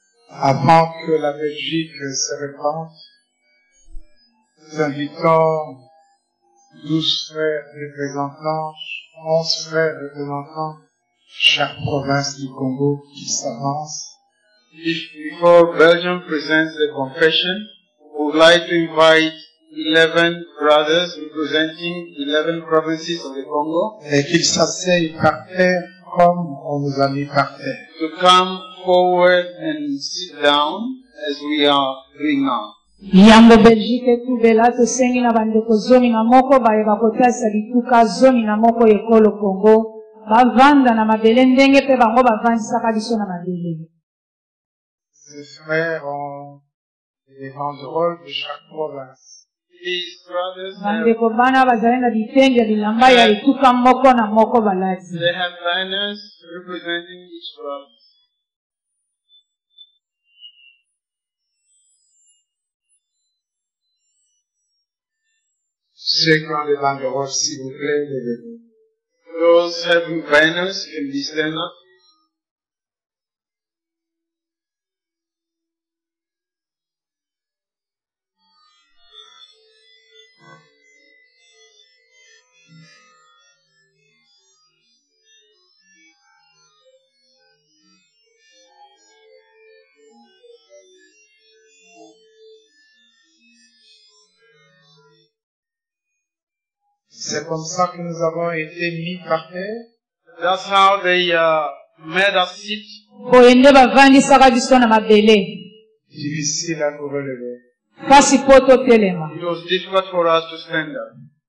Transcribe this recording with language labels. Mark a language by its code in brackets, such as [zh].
[fr] avant que la Belgique se répande, nous invitons 12 frères représentants, 11 frères représentants, chaque province du Congo qui s'avance. [en] Before Belgium presents the confession, we would like to invite 11 brothers representing 11 provinces of the Congo. [fr] Et qu'ils s'asseyent par terre comme on nous a mis par terre. [en] To come forward and sit down as we are doing now. [ln] Yango Belgique etubela tosengi na bandeko zomi na moko baye bakotasa bituka zomi na moko ekolo Congo bavanda na mabele ndenge pe bango bavandisaka biso na mabele. [fr] Ces frères ont des banderoles de chaque province. [en] These brothers [ln] bandeko bana bazali na bitenge ya bilamba ya etuka moko na moko balati. [en] They have banners representing each province. [fr] Ceux qui ont des banderoles, s'il vous plaît, levez-vous. [en] Those having banners can be stand up. [fr] C'est comme ça que nous avons été mis par terre. [en] That's how they made us sit. [ln] Boyende bavandisaka biso na mabele. [fr] Difficile à nous relever. [ln] Kasi poto telema. [en] It was difficult for us to stand up.